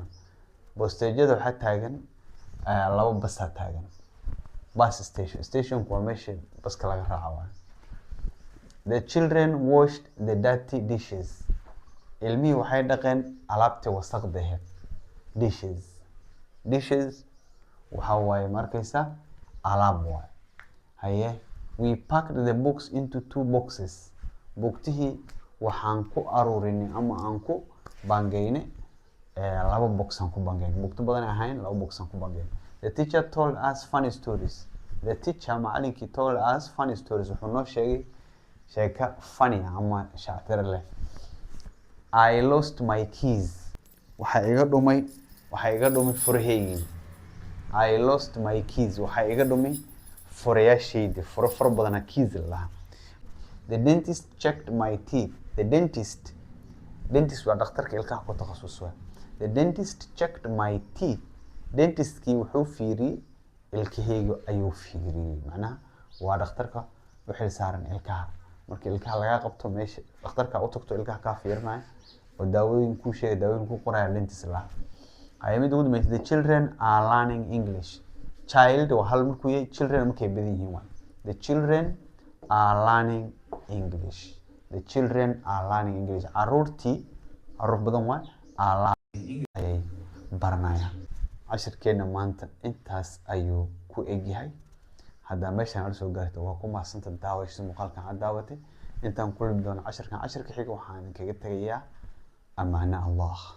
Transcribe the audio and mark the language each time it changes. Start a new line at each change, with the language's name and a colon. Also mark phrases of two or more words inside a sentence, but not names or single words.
Somali: Bosteejada waxaa taagan laba bas taagan.
English: bus station.
Somali: Stationku waa meesha baska laga raaco.
English: The children washed the dirty dishes.
Somali: ilmihii waxay dhaqeen alaabtii wasaqda ahayd. dishes waxa waaye markaysa alaab waaye.
English: haye we packed the books into two boxes.
Somali: buugtihii waxaan ku aruurinay ama aan ku bangeynay laba box aan ku bangeynay. buugta badan ahayn laba box aan ku bangeynay.
English: The teacher told us funny stories. The teacher macalinkii told us funny stories.
Somali: wuxuu noo sheegay sheeka funny ama shactir leh.
English: I lost my keys.
Somali: waxa iga dhumay furahaygii.
English: I lost my keys.
Somali: waxa iga dhumay furayaashaydii. faro badana keys lahaa.
English: The dentist checked my teeth. The dentist
Somali: waa dhakhtarka ilkaha ku takhasusay.
English: The dentist checked my teeth.
Somali: Dentistkii wuxuu fiiriyay ilkahayga ayuu fiiriyay. macnaha waa dhakhtarka u xil saaran ilkaha. markii ilkaha laga qabto meesha dhakhtarka u tagto ilkaha ka fiirinayo oo daawooyin ku sheegay daawooyin ku qoraya dentist la. ay mid ugu dambeysay
English: the children are learning English.
Somali: child waa hal markuu yahay. children markay badan yihiin waa.
English: The children are learning English. The children are learning English.
Somali: caruur badan waa
English: are learning
Somali: ayay baranayaan. cashirkeena maanta intaas ayuu ku egyahay. hadda meeshaan aad soo gaarto waa ku maasanta daawashada muuqaalkan aad daawatay. intaan kulmi doono cashirka xiga waxaan kaga tagayaa
Arabic: amaana Allah.